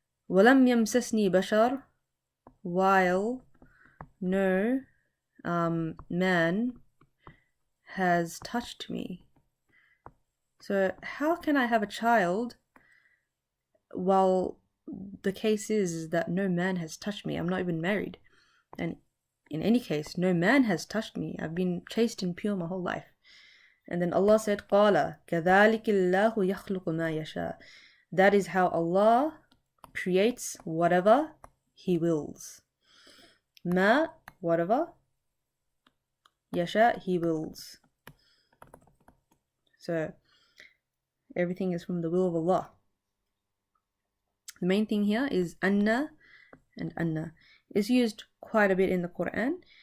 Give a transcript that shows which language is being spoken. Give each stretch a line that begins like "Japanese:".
Arabic: وَلَمْ يَمْسَسْنِي بَشَرٌ,
English: while no man has touched me. So how can I have a child while the case is that no man has touched me? I'm not even married, and in any case no man has touched me. I've been chaste and pure my whole life. And then Allah said,
Arabic: قَالَ كَذَلِكِ اللَّهُ يَخْلُقُ مَا يَشَاءُ.
English: That is how Allah creates whatever He wills. Ma, whatever. Yasha, He wills. So everything is from the will of Allah. The main thing here is anna, and anna is used quite a bit in the Quran.